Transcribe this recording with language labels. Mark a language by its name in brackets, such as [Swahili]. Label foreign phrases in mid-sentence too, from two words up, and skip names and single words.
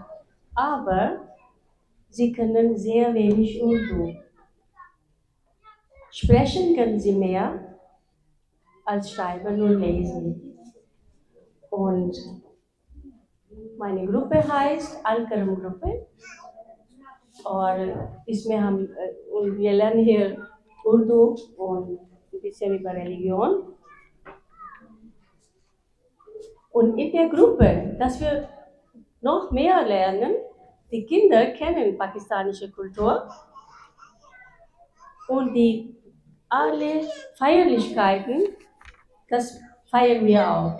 [German] Aber sie können sehr wenig Urdu. Sprechen können sie mehr als schreiben und lesen. Und meine Gruppe heißt Al-Karam-Gruppe. [Hindi] और इसमें हम ये [German] lernen hier Urdu und ein bisschen über Religion. Und in der Gruppe, dass wir noch mehr lernen, die Kinder kennen pakistanische Kultur und die alle Feierlichkeiten, das feiern wir auch.